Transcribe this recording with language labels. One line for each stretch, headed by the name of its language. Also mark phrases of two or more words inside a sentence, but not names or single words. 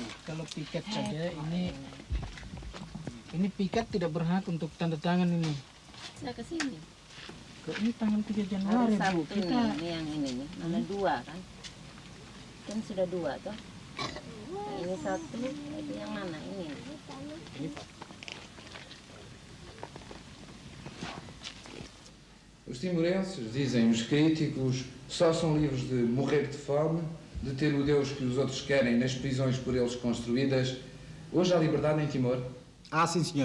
Indonesian: Kalau piket saja ini piket tidak berhak untuk tanda tangan ini. Saya ke sini. Ini tanggal 3 Januari Bu. Kita ini yang ini nih, mana 2 kan? Kan sudah 2 toh. Ini 1, itu yang mana ini? Ini Pak.
Portuguese: Os timorenses, dizem os críticos, só são livres de morrer de fome, de ter o Deus que os outros querem nas prisões por eles construídas. Hoje há liberdade em Timor? Sim, senhor.